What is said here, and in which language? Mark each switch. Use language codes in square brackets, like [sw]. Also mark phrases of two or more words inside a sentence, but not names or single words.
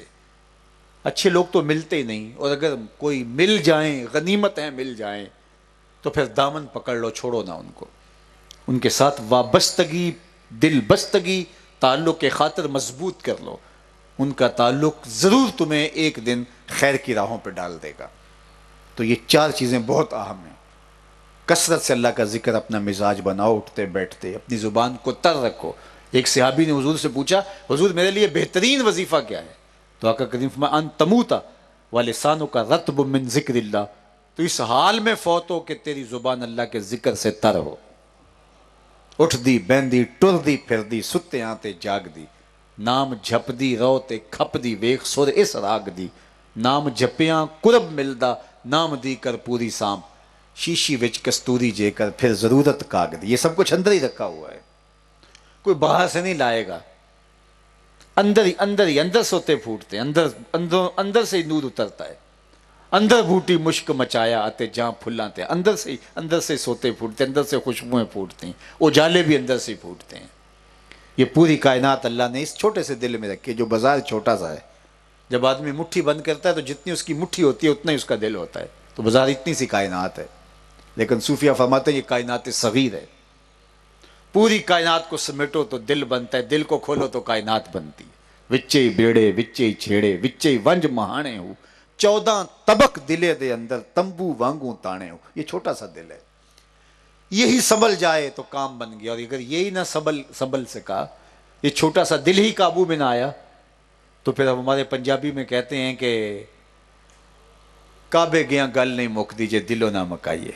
[ur] اچھے لوگ تو ملتے ہی نہیں، اور اگر کوئی مل جائیں، غنیمت ہیں مل جائیں، تو پھر دامن پکڑ لو، چھوڑو نہ ان کو، ان کے ساتھ وابستگی، دل بستگی، تعلق کے خاطر مضبوط کر لو، ان کا تعلق ضرور تمہیں ایک دن خیر کی راہوں پہ ڈال دے گا۔ تو یہ چار چیزیں بہت اہم ہیں۔ کثرت سے اللہ کا ذکر اپنا مزاج بناؤ، اٹھتے بیٹھتے اپنی زبان کو تر رکھو۔ ایک صحابی نے حضور سے پوچھا حضور میرے لیے بہترین وظیفہ کیا ہے؟ تو آقا کریم فرمایا [ar] ان تموتا ولسانک رطب من ذکر اللہ، [ur] تو اس حال میں فوت ہو کہ تیری زبان اللہ کے ذکر سے تر ہو۔ [pa] اٹھ دی بہندی ٹر دی پھر دی ستے آتے جاگ دی، نام جھپ دی رو تے کھپ دی ویخ سر اس راگ دی، نام جھپیاں قرب ملدا نام دی کر پوری سام، شیشی وچ کستوری جے کر پھر ضرورت کاغ دی۔ [ur] یہ سب کچھ اندر ہی رکھا ہوا ہے، کوئی باہر سے نہیں لائے گا، اندر سوتے پھوٹتے ہیں، اندر سے ہی نور اترتا ہے۔ [pa] اندر بوٹی مشک مچایا آتے جہاں پھلاں تے، [ur] اندر سے سوتے پھوٹتے، اندر سے خوشبوئیں پھوٹتی ہیں، اجالے بھی اندر سے پھوٹتے ہیں۔ یہ پوری کائنات اللہ نے اس چھوٹے سے دل میں رکھی، جو بظاہر چھوٹا سا ہے۔ جب آدمی مٹھی بند کرتا ہے تو جتنی اس کی مٹھی ہوتی ہے اتنا ہی اس کا دل ہوتا ہے، تو بظاہر اتنی سی کائنات ہے، لیکن صوفیہ فرماتے ہیں یہ کائنات صغیر ہے۔ پوری کائنات کو سمیٹو تو دل بنتا ہے، دل کو کھولو تو کائنات بنتی ہے۔ [pa] وچے بیڑے وچے چھیڑے وچے ونج مہانے ہو، 14 طبق دلے دے اندر تمبو وانگوں تانے ہو. [ur] یہ چھوٹا سا دل ہے, یہی سنبھل جائے تو کام بن گیا. اور اگر یہی نہ سنبھل سکا, یہ چھوٹا سا دل ہی قابو میں نہ آیا, تو پھر ہمارے پنجابی میں کہتے ہیں کہ [pa] کعبے گیا گل نہیں مک دیجئے دلوں نہ مکائیے.